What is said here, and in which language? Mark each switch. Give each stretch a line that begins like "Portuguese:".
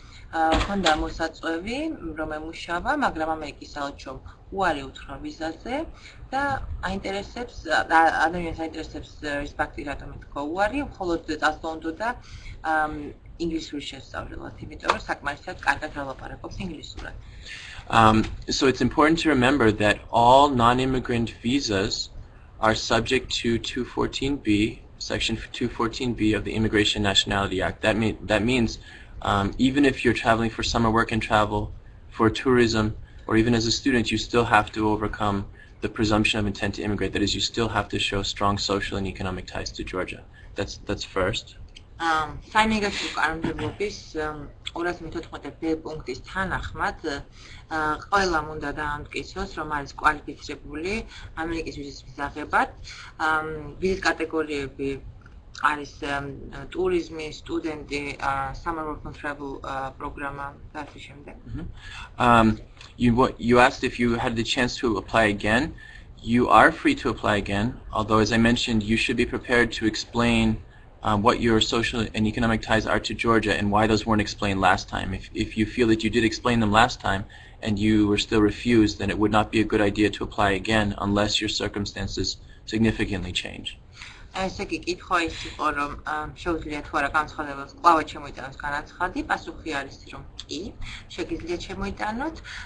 Georgian: ქონდა მოსაწვევი რომ ემუშავა, მაგრამ ამერიკის საელჩომ უარი უთხრა ვიზაზე და აინტერესებს ადამიანს აინტერესებს ის ფაქტი რატომ ეთქვა უარი, მხოლოდ წასვლა უნდოდა ინგლისური შესწავლილად, იმიტომ რომ საკმარისად კარგად ვლაპარაკობს ინგლისურად.
English: So it's important to remember that all non-immigrant visas are subject to 214B, Section 214B of the Immigration Nationality Act. That means even if you're traveling for summer work and travel, for tourism, or even as a student, you still have to overcome the presumption of intent to immigrate. That is, you still have to show strong social and economic ties to Georgia. That's first.
Georgian: საიმიგრაციო კანონმდებლობის 214-ბ პუნქტის თანახმად ყველამ უნდა დაამტკიცოს, რომ არის კვალიფიცირებული ამერიკის ვიზის მისაღებად. ვიზის კატეგორიები არის ტურიზმი, სტუდენტი, summer work and travel პროგრამა და ასე შემდეგ.
English: You asked if you had the chance to apply again. You are free to apply again, although as I mentioned, you should be prepared to explain what your social and economic ties are to Georgia and why those weren't explained last time. If you feel that you did explain them last time and you were still refused, then it would not be a good idea to apply again unless your circumstances significantly change.
Georgian: ესე იგი, კითხვა ის იყო, რომ შეუძლია თუ არა განცხადებას კვლავ შემოიტანოს განაცხადი, პასუხი არის, რომ კი, შეგიძლიათ შემოიტანოთ.